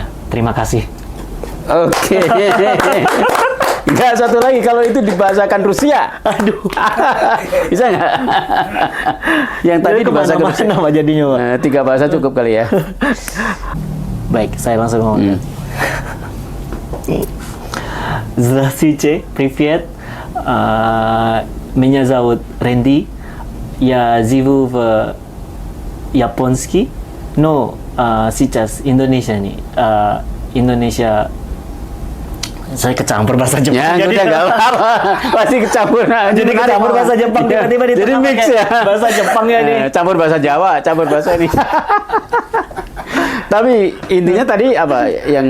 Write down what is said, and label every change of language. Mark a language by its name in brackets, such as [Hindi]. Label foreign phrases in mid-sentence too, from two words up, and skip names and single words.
[Indonesian] Terima kasih. Oke. Enggak, satu lagi, kalau itu dibahasakan Rusia. Aduh. Bisa nggak? Yang tadi dibahasakan Rusia. Nama jadinya, Pak? 3 bahasa cukup kali ya. Baik, saya langsung ngomong. [Russian] Здравствуйте, привет. Меня зовут Рэнди. Я живу в Японске, но сейчас [Indonesian] Indonesia nih. Indonesia. Saya kecampur bahasa Jepang. Ya, udah nggak apa-apa. Pasti kecampur. Jadi kecampur bahasa Jepang tiba-tiba di jadi tengah mix pakai ya. bahasa Jepang ya nih. Campur bahasa Jawa, campur bahasa ini. Tapi intinya tadi apa yang